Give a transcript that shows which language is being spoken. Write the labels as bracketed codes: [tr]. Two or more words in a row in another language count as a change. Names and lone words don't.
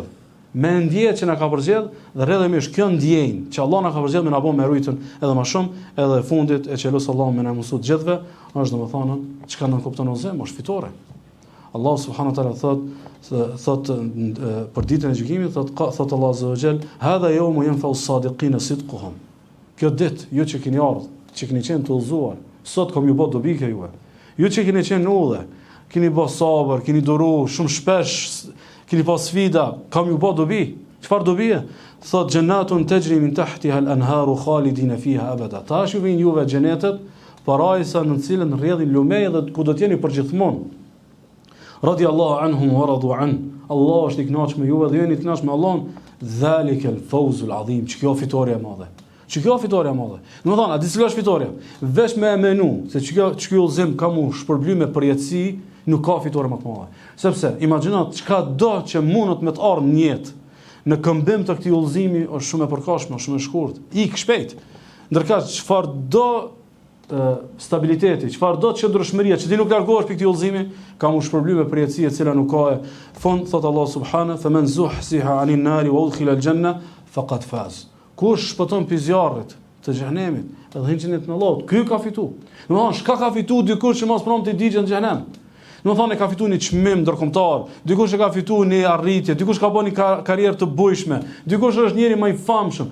[sq] Me ndjeje që na ka përzgjedh dhe rrjedhimisht kjo ndjenjë që Allah na ka përzgjedh me na bën me rujtën edhe më shumë, edhe fundit e qelos Allahu me na mësuar të gjithëve, është domethënë çka na kupton ose është fitore. [ar] الله سبحانه وتعالى [sq] thot për ditën e gjykimit thot [ar] الله عز وجل هذا يوم ينفع الصادقين صدقهم. [sq] Kjo ditë ju që keni ardhur, që keni qenë të udhëzuar, sot kam ju bë dobi kjo juve. Ju që keni qenë në udhë, keni bë sabër, keni duru shumë shpesh, keni pas sfida, kam ju bë dobi. Çfarë dobi? [ar] Thot جنات تجري من تحتها الأنهار خالدين فيها أبدا. [sq] Tash ju vin juve xhenetet, parajsa në cilën rrjedhin lumej dhe ku do të jeni përgjithmonë. [ar] رضي الله عنهم ورضوا عن. [sq] Allah është i kënaqur me juve dhe ju jeni të kënaqur me Allahun. [ar] ذلك الفوز العظيم. [sq] Kjo fitoria e madhe. Kjo fitoria e madhe. Domethënë, a di cila është fitoria? Veç me menu se çka udhëzim ka mu shpërblyme për jetësi, nuk ka fitore më të madhe. Sepse imagjino çka do që mundet me të ardhë në jetë në këmbim të këtij udhëzimi është shumë e përkohshme, shumë e shkurtë. Ik shpejt. Ndërkaq çfarë do stabiliteti, çfarë do të qëndrueshmëria, që ti nuk largohesh për këtë udhëzimi, ka mu shpërblyme për jetësi e cila nuk ka fond, thot [ar] الله سبحانه فمن زحزح عن النار وأدخل الجنة فقد فاز. [sq] Kush shpëton pi zjarrit të xhenemit, edhe hyn xhenet në Allahut, ky ka fituar. Domethënë, çka ka fituar dikush që mos pranon të digjen në xhenem? Domethënë, e ka fituar një çmim ndërkombëtar, dikush e ka fituar një arritje, dikush ka bën një karrierë të bujshme, dikush është njëri më i famshëm.